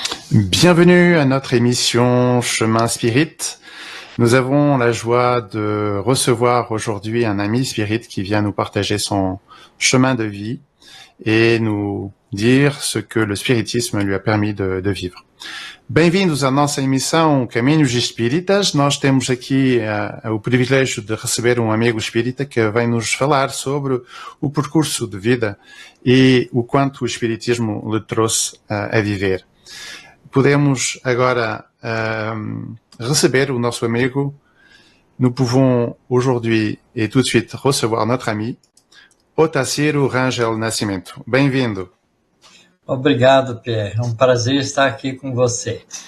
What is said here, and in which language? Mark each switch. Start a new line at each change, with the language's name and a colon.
French: Bienvenue à notre émission Chemin Spirit. Nous avons la joie de recevoir aujourd'hui un ami spirit qui vient nous partager son chemin de vie et nous dire ce que le spiritisme lui a permis de vivre.
Portuguese: Bem-vindos à nossa emissão Caminhos Espíritas. Nós temos aqui o privilégio de receber um amigo espírita que vem nos falar sobre o percurso de vida e o quanto o espiritismo lhe trouxe a viver. Podemos agora receber o nosso amigo.
French: Nous pouvons aujourd'hui et tout de suite recevoir notre ami, Otacílio Rangel Nascimento.
Portuguese: Bem-vindo. Obrigado, Pierre. É um prazer estar aqui com você.